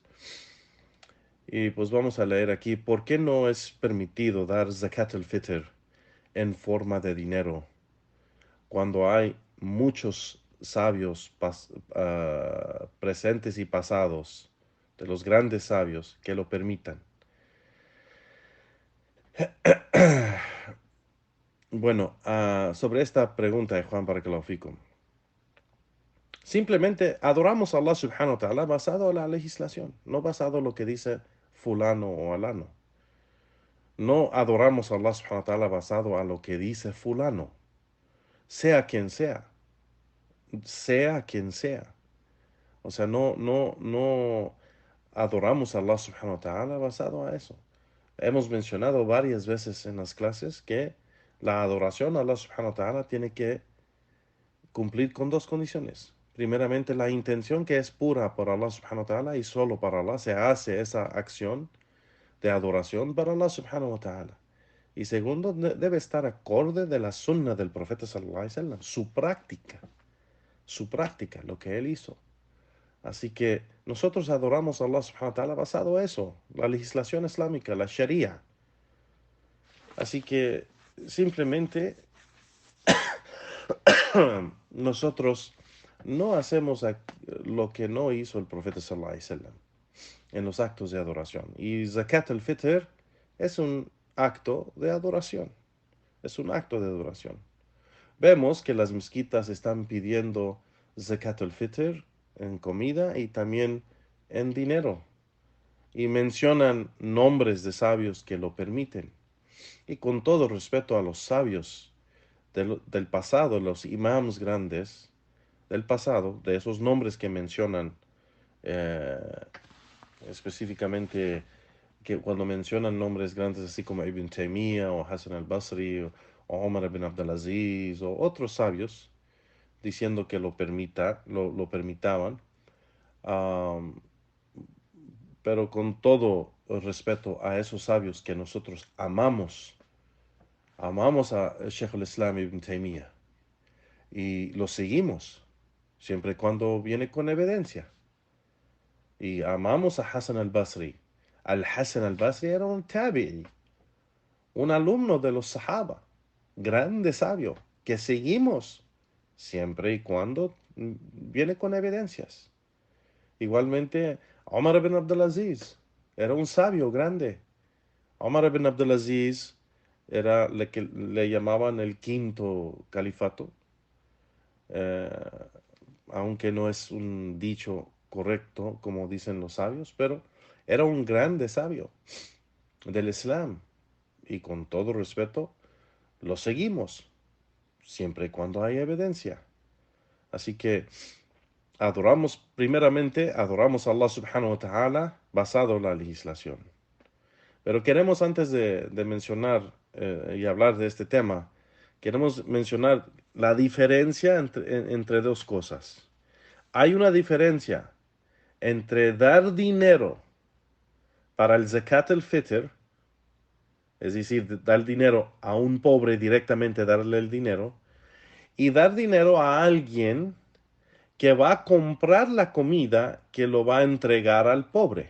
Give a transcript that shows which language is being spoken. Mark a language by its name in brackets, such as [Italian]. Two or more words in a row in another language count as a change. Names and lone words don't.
[Spanish] Y pues vamos a leer aquí, ¿por qué no es permitido dar Zakat al-Fitr en forma de dinero cuando hay muchos sabios presentes y pasados, de los grandes sabios, que lo permitan? Bueno, sobre esta pregunta, Juan, para que lo fico. Simplemente adoramos a Allah [Arabic] سبحانه وتعالى [Spanish] basado en la legislación, no basado en lo que dice fulano o alano. No adoramos a Allah [Arabic] سبحانه وتعالى [Spanish] basado a lo que dice fulano, sea quien sea, sea quien sea. O sea, no adoramos a Allah [Arabic] سبحانه وتعالى [Spanish] basado a eso. Hemos mencionado varias veces en las clases que la adoración a Allah [Arabic] سبحانه وتعالى [Spanish] tiene que cumplir con dos condiciones. Primeramente, la intención que es pura por Allah [Arabic] سبحانه وتعالى [Spanish] y solo para Allah se hace esa acción de adoración para Allah [Arabic] سبحانه وتعالى. [Spanish] Y segundo, debe estar acorde de la sunna del profeta [Arabic] صلى الله عليه وسلم, [Spanish] su práctica, lo que él hizo. Así que nosotros adoramos a Allah [Arabic] سبحانه وتعالى [Spanish] basado en eso, la legislación islámica, la sharia. Así que simplemente nosotros no hacemos lo que no hizo el profeta [Arabic] صلى الله عليه وسلم [Spanish] en los actos de adoración. Y Zakat al-Fitr es un acto de adoración. Es un acto de adoración. Vemos que las mezquitas están pidiendo Zakat al-Fitr en comida y también en dinero. Y mencionan nombres de sabios que lo permiten. Y con todo respeto a los sabios del pasado, los imams grandes del pasado, de esos nombres que mencionan, eh, específicamente que cuando mencionan nombres grandes así como Ibn Taymiyyah o Hassan al-Basri o Omar ibn Abdulaziz o otros sabios diciendo que lo permitaban, um, pero con todo el respeto a esos sabios que nosotros amamos a Sheikh al-Islam Ibn Taymiyyah y lo seguimos siempre y cuando viene con evidencia. Y amamos a Hassan al-Basri. Al-Hassan al-Basri era un tabi'i, un alumno de los Sahaba, grande sabio, que seguimos siempre y cuando viene con evidencias. Igualmente, Omar ibn Abdulaziz era un sabio grande. Omar ibn Abdulaziz era lo que le llamaban el quinto califato, eh, aunque no es un dicho correcto como dicen los sabios, pero era un grande sabio del Islam y con todo respeto lo seguimos siempre y cuando hay evidencia. Así que adoramos a Allah [Arabic] سبحانه وتعالى [Spanish] basado en la legislación. Pero queremos antes de mencionar y hablar de este tema, queremos mencionar la diferencia entre dos cosas. Hay una diferencia entre dar dinero para el Zakat al-Fitr, es decir, dar dinero a un pobre directamente, darle el dinero, y dar dinero a alguien que va a comprar la comida que lo va a entregar al pobre.